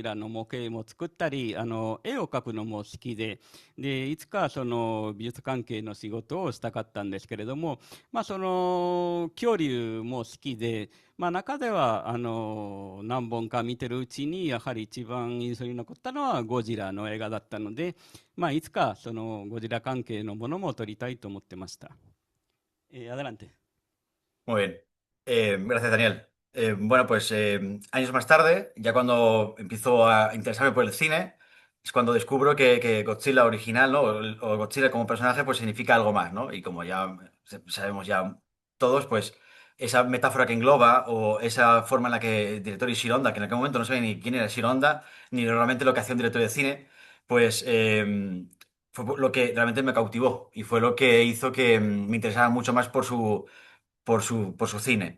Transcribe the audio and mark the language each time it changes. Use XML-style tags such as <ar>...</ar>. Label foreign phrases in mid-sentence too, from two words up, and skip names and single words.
<ja>らの模型も作ったり、絵を描くのも好きで、いつかその美術関係の仕事をしたかったんですけれども、その恐竜も好きで、中では何本か見てるうちにやはり一番印象に残ったのはゴジラの映画だったので、いつかそのゴジラ関係のものも撮りたいと思ってました。adelante.</ja> <es>Muy bien. Gracias, Daniel. Bueno, pues años más tarde, ya cuando empiezo a interesarme por el cine, es cuando descubro que Godzilla original, ¿no? O Godzilla como personaje, pues significa algo más, ¿no? Y como ya sabemos ya todos, pues esa metáfora que engloba o esa forma en la que el director Ishiro Honda, que en aquel momento no sabía ni quién era Ishiro Honda, ni realmente lo que hacía un director de cine, pues fue lo que realmente me cautivó y fue lo que hizo que me interesara mucho más por su cine.</es>